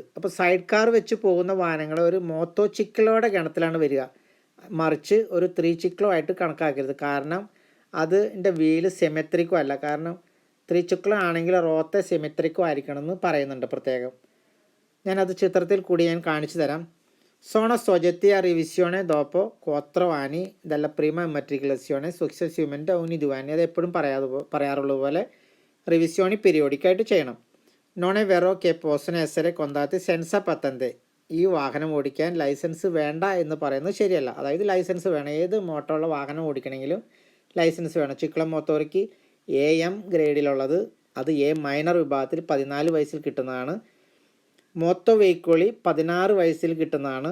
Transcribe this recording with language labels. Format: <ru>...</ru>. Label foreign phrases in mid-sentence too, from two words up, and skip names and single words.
<ml>അപ്പോൾ സൈഡ് കാർ വെച്ച് പോകുന്ന വാഹനങ്ങൾ ഒരു മോത്തോ ചിക്ലോയുടെ ഗണത്തിലാണ് വരിക, മറിച്ച് ഒരു ത്രിചിക്ലോ ആയിട്ട് കണക്കാക്കരുത്. കാരണം അതിൻ്റെ വീല് സിമെട്രിക്കോ അല്ല. കാരണം ത്രിചിക്ലോ ആണെങ്കിൽ</ml> <it>ruote simmetrico</it> <ml>ആയിരിക്കണം എന്ന് പറയുന്നുണ്ട് പ്രത്യേകം. ഞാനത് ചിത്രത്തിൽ കൂടി ഞാൻ കാണിച്ചു തരാം.</ml> <it>sono soggetti a revisione dopo 4 anni della prima immatricolazione successivamente ogni 2 anni.</it> <ml>അത് എപ്പോഴും പറയാറുള്ളത് പോലെ റിവിസിയോണി പീരിയോഡിക്കായിട്ട് ചെയ്യണം.</ml> <it>non è vero che പോസ്റ്റോno essere contati senza patente.</it> <ml>ഈ വാഹനം ഓടിക്കാൻ ലൈസൻസ് വേണ്ട എന്ന് പറയുന്നത് ശരിയല്ല. അതായത് ലൈസൻസ് വേണം. ഏത് മോട്ടറുള്ള വാഹനം ഓടിക്കണമെങ്കിലും ലൈസൻസ് വേണം. ചിക്ലോ മോത്തോറിക്ക് AM ഗ്രേഡിലുള്ളത്, അത് A മൈനർ വിഭാഗത്തിൽ 14 വയസ്സിൽ കിട്ടുന്നതാണ്. മോത്തോ വെഹിക്കിളി 16 വയസ്സിൽ കിട്ടുന്നതാണ്.</ml>